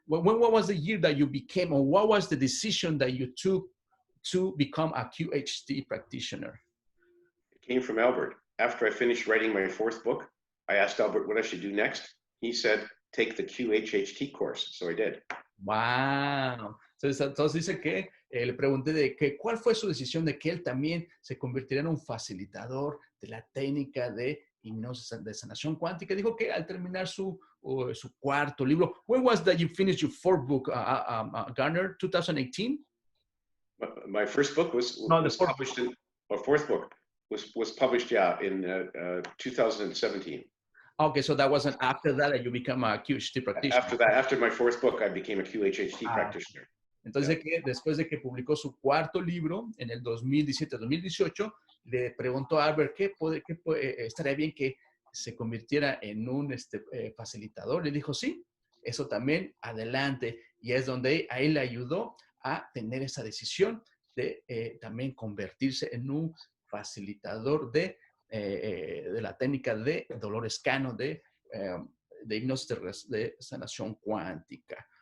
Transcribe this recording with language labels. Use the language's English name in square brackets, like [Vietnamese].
[English] What was the year that you became, or what was the decision that you took to become a QHT practitioner? It came from Albert. After I finished writing my fourth book, I asked Albert what I should do next. He said, take the QHHT course. So I did. Wow. [Spanish] Entonces dice que le pregunté de que cuál fue su decisión de que él también se convirtiera en un facilitador de la técnica de hipnosis de sanación cuántica. Dijo que al terminar su cuarto libro, [English] when was that you finished your fourth book, Garner, 2018? My first book was published in, or fourth book was published, in 2017. Okay, so that wasn't after that you become a QHT practitioner. After that, after my fourth book, I became a QHHT practitioner. [Spanish] Entonces, que después de que publicó su cuarto libro en el 2017-2018, le preguntó a Albert qué estaría bien que se convirtiera en un facilitador. Le dijo, sí, eso también, adelante. Y es donde a él le ayudó a tener esa decisión de también convertirse en un facilitador de la técnica de Dolores Cano, de hipnosis de sanación cuántica.